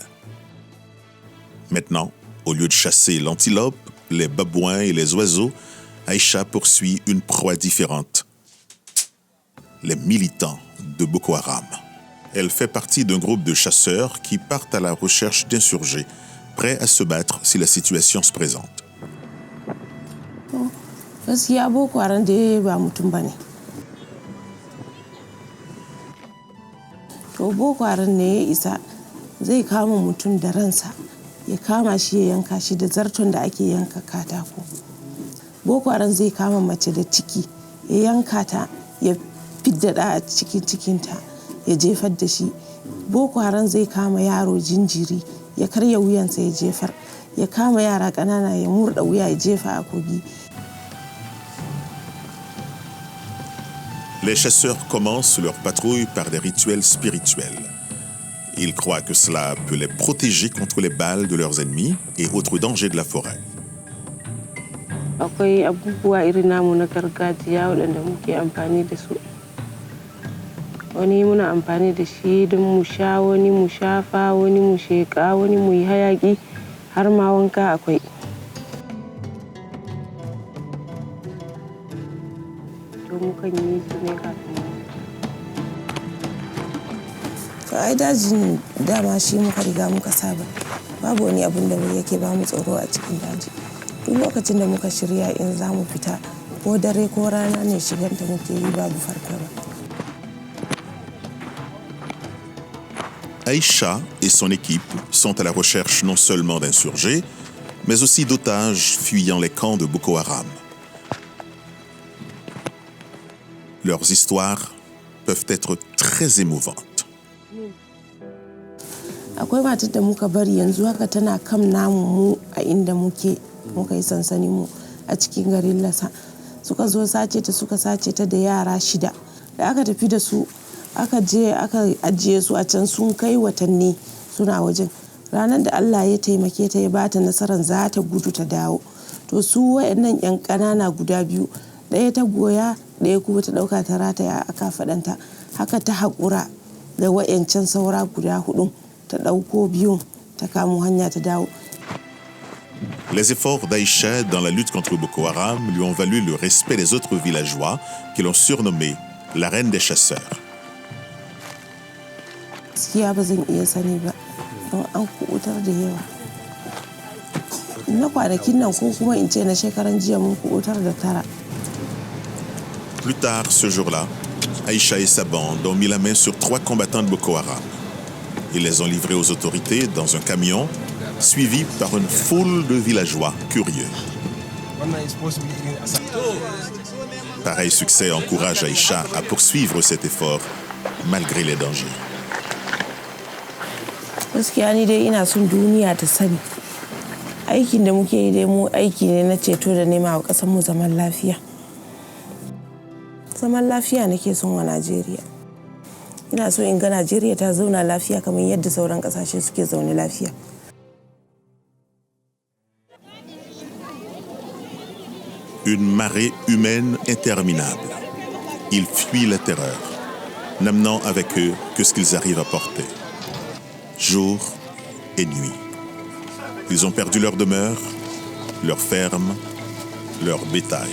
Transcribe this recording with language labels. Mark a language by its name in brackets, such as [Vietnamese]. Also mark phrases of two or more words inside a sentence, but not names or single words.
[French] Maintenant, au lieu de chasser l'antilope, les babouins et les oiseaux, Aïcha poursuit une proie différente. Les militants de Boko Haram. Elle fait partie d'un groupe de chasseurs qui partent à la recherche d'insurgés, prêts à se battre si la situation se présente. [Hausa] Boko Haram ne ya isa zai kama mutum da ransa ya kama shi ya yanka shi da zarton da ake yanka katako. Boko Haram zai kama mace da ciki ya yanka ta ya fidda da a cikin cikinta ya jefar da shi. Boko Haram zai kama yaro jinjiri ya karya wuyansa ya jefar, ya kama yara ƙanana ya murda wuya ya jefa a kogi. [French] Les chasseurs commencent leur patrouille par des rituels spirituels. Ils croient que cela peut les protéger contre les balles de leurs ennemis et autres dangers de la forêt. [Hausa] Akwai abubuwa irin namu na gargajiya waɗanda muke amfani da su. Wani muna amfani da shi don mu sha, wani mu shafa, wani mu sheƙa, wani mu yi hayaƙi, har ma wanka akwai. Mukan yi su ne kafin to ai dajin dama shi muka riga muka saba, babu wani abin da yake ba mu tsoro a cikin daji. Duk lokacin da muka shirya in za mu fita ko dare ko rana ne shiganta muke yi babu fargaba. [French] Aïcha et son équipe sont à la recherche non seulement d'insurgés, mais aussi d'otages fuyant les camps de Boko Haram. Leurs histoires peuvent être très émouvantes. [Hausa] Akwai matar da muka bari yanzu haka tana kam namu mu a inda muka yi sansani mu a cikin garin Lasa. Suka zo suka sace ta da yara 6. Da aka tafi da su aka je aka ajiye su a can sun kai watanni suna wajen. Ranar da Allah ya taimake ta ya bata nasarar za ta gudu ta dawo. To su wayannan 'yan ƙanana guda biyu, ɗaya ta goya ɗaya kuma ta ɗauka ta rataya a kafaɗanta. Haka ta haƙura da wayancan saura guda 4 ta ɗauko biyun ta kamo hanya ta dawo. [French] Les efforts d'Aïcha dans la lutte contre Boko Haram lui ont valu le respect des autres villageois qui l'ont surnommée la reine des chasseurs. [Hausa] Gaskiya ba zan iya sani ba don an kuɓutar da yawa. Na kwanakin nan ko kuma in ce na shekaran jiya mun kuɓutar da 9. [French] Plus tard ce jour-là, Aïcha et sa bande ont mis la main sur 3 combattants de Boko Haram. Ils les ont livrés aux autorités dans un camion, suivis par une foule de villageois curieux. Pareil succès encourage Aïcha à poursuivre cet effort malgré les dangers. [Hausa] Gaskiya ni dai ina son duniya ta sani. Aikin da muke yi dai mu aiki ne na ceto da nema wa ƙasar mu zaman lafiya. Zaman lafiya nake son wa Najeriya. Ina so in ga Najeriya ta zauna lafiya kamar yadda sauran ƙasashe suke zaune lafiya. [French] Une marée humaine interminable. Ils fuient la terreur, n'amenant avec eux que ce qu'ils arrivent à porter. Jour et nuit. Ils ont perdu leur demeure, leur ferme, leur bétail.